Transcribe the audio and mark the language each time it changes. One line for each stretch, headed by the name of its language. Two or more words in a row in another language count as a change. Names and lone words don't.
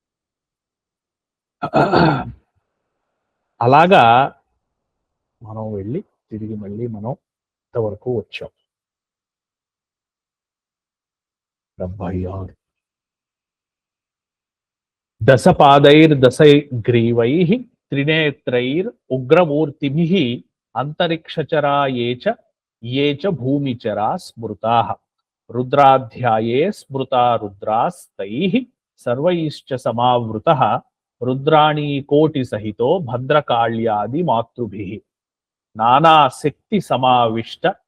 Telugu: అలాగా మనం వెళ్ళి తిరిగి మళ్ళీ మనం ఇంతవరకు వచ్చాం.
Sanskrit: 76 దశపాదైర్దశగ్రీవైః త్రినేత్రైర్ ఉగ్రమూర్తిభిః అంతరిక్షచరాయే చ ये च भूमिचरा स्मृताः रुद्राध्याये स्मृता रुद्रास्तैः सर्वैश्च समावृतः रुद्राणी कोटिसहितो भद्रकाళ్యాది मातृभिः नानाशक्ति समाविष्ट